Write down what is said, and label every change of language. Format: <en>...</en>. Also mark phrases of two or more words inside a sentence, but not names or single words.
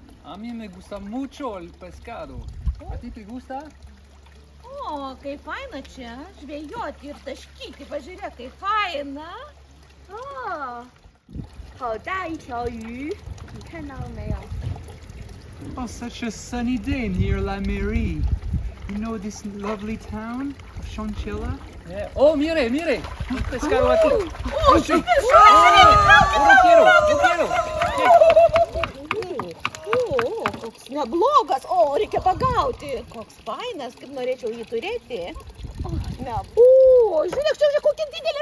<es>A mí me gusta mucho el pescado. ¿A ti te gusta? O,</es> <lt>kaip faina čia, žvejoti ir taškyti, pažiūrėk, kaip faina.</lt> <zh>哦，好大一条鱼，你看到了没有？</zh> <en>Oh, such a sunny day near La Mairie. You know this lovely town of Chonchilla? Yeah.</en> <es>Oh, mire, mire. Un pescado aquí. O, Sí.</es> <lt>žuvis, žuvis,</lt> <es>Yo quiero.</es> <lt>O, koks neblogas, o, reikia pagauti. Koks fainas, kaip norėčiau jį turėti. O, žiūrėk, čia kokia</lt>